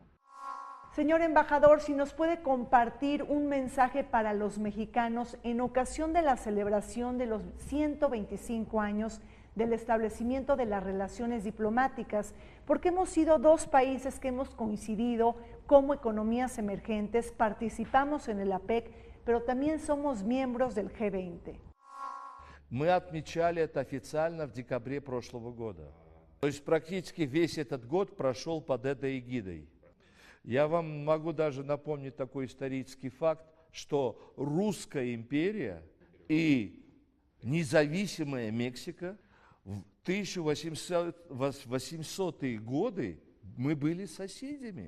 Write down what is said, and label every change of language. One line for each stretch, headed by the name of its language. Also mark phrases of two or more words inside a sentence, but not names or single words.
Spanish: Señor embajador, si nos puede compartir un mensaje para los mexicanos en ocasión de la celebración de los 125 años del establecimiento de las relaciones diplomáticas, porque hemos sido dos países que hemos coincidido como economías emergentes, participamos en el APEC, pero también somos miembros del G20.
Russian: Мы отмечали это официально в декабре прошлого года. То есть практически весь этот год прошел под этой эгидой. Я вам могу даже напомнить такой исторический факт, что Русская империя и независимая Мексика в 1800-е годы мы были соседями.